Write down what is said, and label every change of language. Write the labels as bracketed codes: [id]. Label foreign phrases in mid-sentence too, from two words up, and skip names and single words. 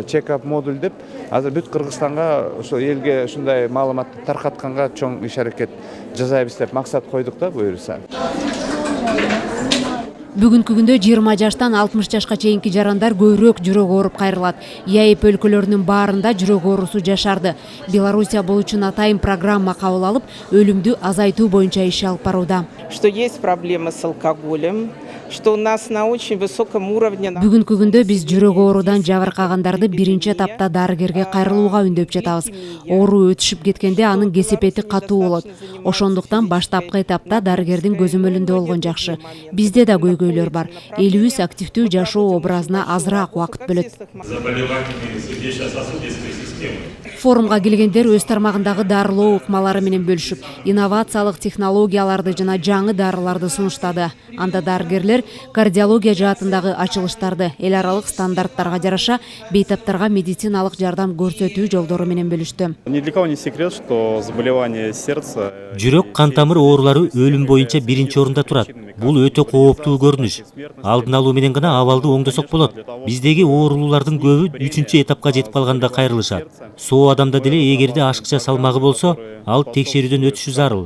[ky] Чек-ап модуль деп азыр бүт Кыргызстанга ошо элге ушундай маалыматты таркатканга чоң иш аракет жасайбыз деп максат койдук да буюрса. Бүгүнкү күндө 20 жаштан 60 жашка чейинки жарандар көбүрөөк жүрөк ооруп кайрылат. ЕАЭП өлкөлөрүнүн баарында жүрөк оорусу жашарды. Белоруссия бул үчүн атайын программа кабыл алып, өлүмдү азайтуу боюнча иш алып барууда. [ru] Что есть проблемы с алкоголем, что у нас на очень высоком уровне. [ky] Бүгүнкү күндө биз жүрөк оорудан жабыркагандарды биринчи этапта дарыгерге кайрылууга үндөп жатабыз. Оору өтүшүп кеткенде анын кесепети катуу болот. Ошондуктан баштапкы этапта дарыгердин көзөмөлүндө болгон жакшы. Бизде да көйгөйлөр бар. Элибиз активдүү жашоо образына азыраак убакыт бөлөт. Форумга келгендер өз тармагындагы дарылоо ыкмалары менен бөлүшүп, инновациялык технологияларды жана жаңы дарыларды сунуштады. Анда дарыгерлер кардиология жаатындагы ачылыштарды эл аралык стандарттарга жараша бейтаптарга медициналык жардам көрсөтүү жолдору менен бөлүштү. [ru] Ни для кого не секрет, что заболевание сердца, [ky] жүрөк кан тамыр оорулары өлүм боюнча биринчи орунда турат. Бул өтө кооптуу көрүнүш. Алдын алуу менен гана абалды оңдосок болот. Биздеги оорулуулардын көбү 3-чү этапка жетип калганда кайрылышат. Соо адамда деле эгерде ашыкча салмагы болсо, ал текшерүүдөн өтүшү зарыл.